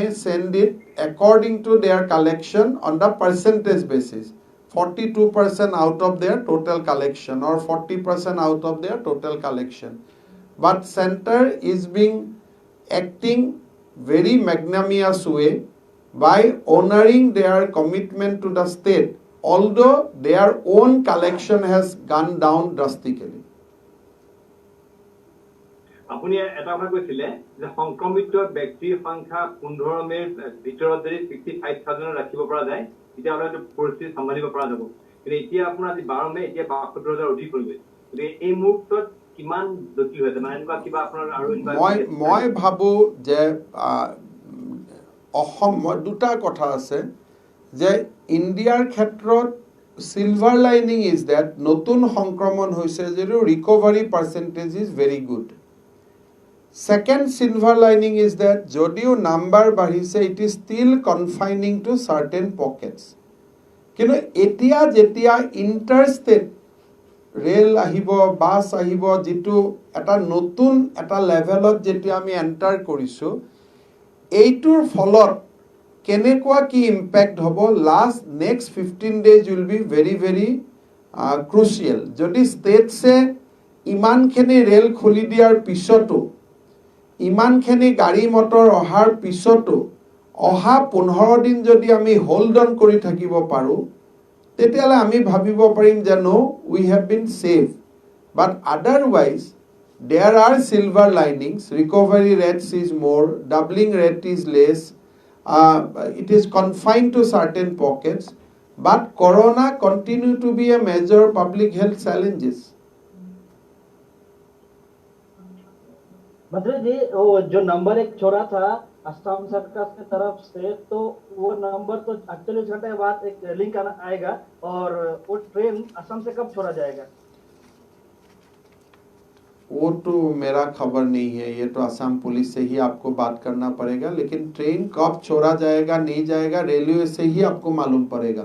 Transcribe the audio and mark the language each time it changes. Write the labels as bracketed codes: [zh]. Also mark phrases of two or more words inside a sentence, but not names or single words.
[en] send it according to their collection on the percentage basis 42% out of their total collection or 40% out of their total collection but center is being acting very magnanimous way by honoring their commitment to the state although their own collection has gone down drastically [as] আপুনি এটা কথা কৈছিলে যে সংক্ৰমিত ব্যক্তিৰ সংখ্যা 15 মেৰ ভিতৰত যদি 65000 ৰাখিব পৰা যায় তেতিয়া হয়তো পৰিস্থিতি সম্ভালিব পৰা যাব কিন্তু এতিয়া আপোনাৰ আজি 12 মে এতিয়া 72000 অধিক হৈ গৈছে গতিকে এই মুহূৰ্তত কিমান জটিল হৈছে মানে এনেকুৱা কিবা আপোনাৰ আৰু মই ভাবো যে অসম দুটা কথা আছে যে ইণ্ডিয়াৰ ক্ষেত্ৰত [en] silver lining is that [as] নতুন সংক্ৰমণ হৈছে যদিও [en] recovery percentage is very good second silver lining is that [as] যদিও number বাঢ়িছে [en] it is still confining to certain pockets [as] কিন্তু এতিয়া যেতিয়া interstate ৰেল আহিব বাস আহিব যেটো এটা নতুন এটা লেভেলত যেতিয়া আমি এন্টাৰ কৰিছো এইটোৰ ফলত কেনেকুৱা কি ইম্প্যাক্ট হ'ব [en] last next 15 days will be very very crucial [as] যদি ষ্টেটছে ইমানখিনি ৰেল খুলি দিয়াৰ পিছতো ইমানখিনি গাড়ী মটৰ অহাৰ পিছতো অহা 15 দিন যদি আমি [en] hold on [as] কৰি থাকিব পাৰো তেতিয়াহ'লে আমি ভাবিব পাৰিম যে [en] no, we have been safe. But otherwise, there are silver linings. Recovery rates is more, doubling rate is less. It is confined to certain pockets. But Corona continue to be a major public health challenges. [hi] मंत्री जी वो जो नंबर एक छोड़ा था असम सरकार की तरफ से, तो वो नंबर तो एक्चुअली छठे बाद एक लिंक आएगा, और वो ट्रेन असम से कब छोड़ा जाएगा? वो तो मेरा खबर नहीं है, ये तो असम पुलिस से ही आपको बात करना पड़ेगा, लेकिन ट्रेन कब छोड़ा जाएगा नहीं जाएगा रेलवे से ही आपको मालूम पड़ेगा।